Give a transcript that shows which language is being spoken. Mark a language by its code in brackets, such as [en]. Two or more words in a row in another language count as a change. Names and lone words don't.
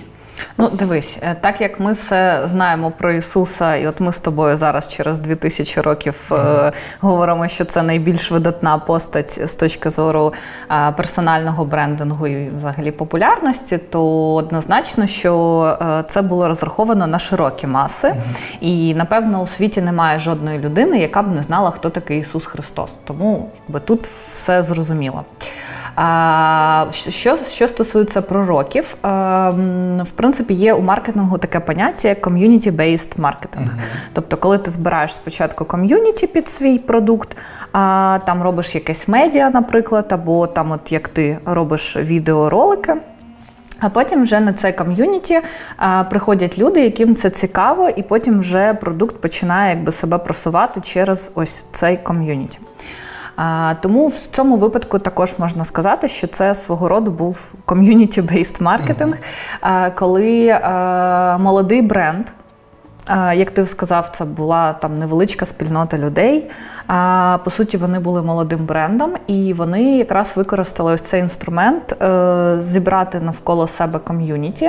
[uk] Дивись, так як ми все знаємо про Ісуса, і от ми з тобою зараз через 2000 років говоримо, що це найбільш видатна постать з точки зору персонального брендингу і взагалі популярності, то однозначно, що це було розраховано на широкі маси. І, напевно, у світі немає жодної людини, яка б не знала, хто такий Ісус Христос. Тому тут все зрозуміло. Що стосується пророків, в принципі, є у маркетингу таке поняття, як community-based маркетинг. Тобто, коли ти збираєш спочатку ком'юніті під свій продукт, там робиш якесь медіа, наприклад, або там, от як ти робиш відеоролики, а потім вже на це ком'юніті приходять люди, яким це цікаво, і потім вже продукт починає себе просувати через ось цей ком'юніті. Тому в цьому випадку також можна сказати, що це свого роду був community-based маркетинг, коли молодий бренд, як ти сказав, це була там невеличка спільнота людей, по суті вони були молодим брендом, і вони якраз використали ось цей інструмент зібрати навколо себе ком'юніті.